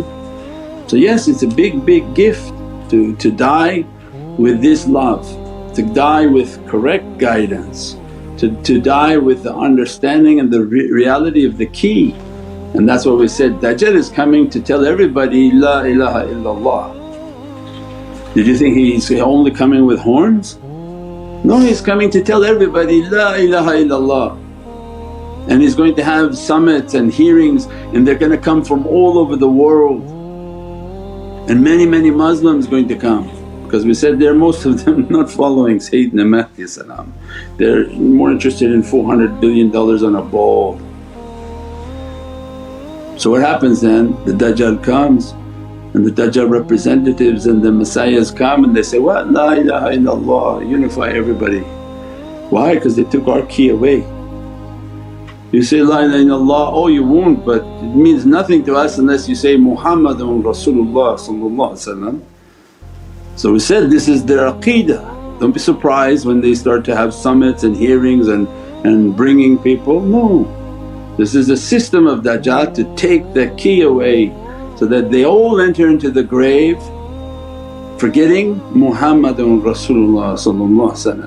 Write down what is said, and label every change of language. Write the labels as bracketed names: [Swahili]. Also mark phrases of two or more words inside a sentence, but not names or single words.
[English] So yes, it's a big gift to die with this love, to die with correct guidance, to die with the understanding and the reality of the key. And that's what we said, Dajjal is coming to tell everybody, [Arabic] لا إله إلا الله. [English] Did you think he's only coming with horns? No, he's coming to tell everybody, [Arabic] لا إله إلا الله. [English] And he's going to have summits and hearings and they're going to come from all over the world. And many Muslims going to come, because we said they're most of them not following Sayyidina Mahdi salam. They're more interested in $400 billion on a ball. So what happens then? The Dajjal comes and the Dajjal representatives and the Messiahs come and they say, what? [Arabic] لا إله إلا الله, [English] unify everybody. Why? Because they took our key away. You say, [Arabic] لا إله إلا الله, [English] oh you won't, but it means nothing to us unless you say [Arabic] محمد رسول الله. [English] So we said this is their aqeedah. Don't be surprised when they start to have summits and hearings and bringing people, no. This is a system of Dajjal to take the key away so that they all enter into the grave forgetting [Arabic] محمد رسول الله.